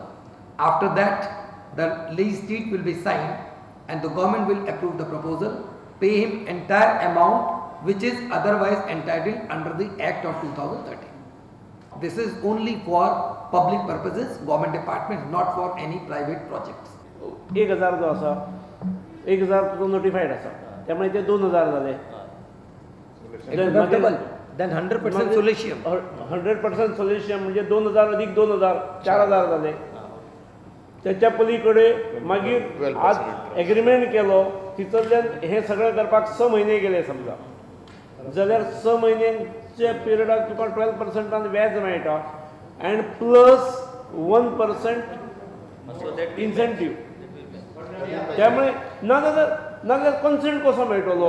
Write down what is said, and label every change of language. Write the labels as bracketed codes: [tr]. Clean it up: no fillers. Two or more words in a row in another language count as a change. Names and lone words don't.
[en] After that, the lease deed will be signed and the government will approve the proposal, pay him entire amount which is otherwise entitled under the Act of 2013. This is only for public purposes, government departments, not for any private projects. [kok] 1000 जो असा 1000 तो नोटिफाइड असा त्यामुळे ते 2000 झाले. [en] Then 100% solatium. [mr] 100% solatium म्हणजे 2000 अधिक 2000 4000 झाले. [kok] त्याच्या पलीकडे मागीर आज एग्रीमेंट केलो तितल्यान हे सगळं करपाक 6 महिने गेले समजा जाल्यार 6 महिन्यांच्या पिरियडाक तुका 12% व्याज मेळटा [en] and plus [kok] 1% इन्सेंटीव. त्यामुळे नाजाल्यार कन्सेंट कसो मेळटलो.